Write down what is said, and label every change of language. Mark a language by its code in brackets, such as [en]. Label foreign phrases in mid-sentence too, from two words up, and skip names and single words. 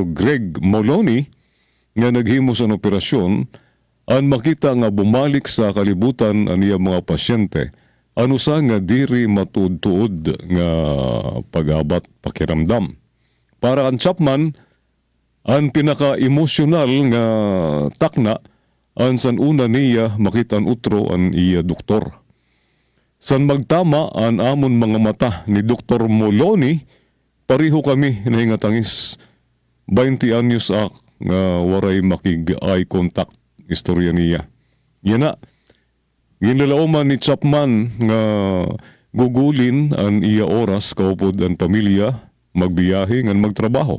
[war] Greg Moloney, nga naghimo sa operasyon, ang makita nga bumalik sa kalibutan ang iya mga pasyente, ano sa nga diri matuod-tuod nga pag-abat pakiramdam. Para ang Chapman, ang pinaka-emosyonal nga takna, ang san una niya makita ang utro ang iya doktor. San magtama ang amon mga mata ni Dr. Moloney, pariho kami nahingatangis 20 anyos nga waray makig-eye contact istorya niya. Yan na, ginlalauman ni Chapman nga gugulin ang iya oras kaupod ang pamilya, magbiyahe ngan magtrabaho.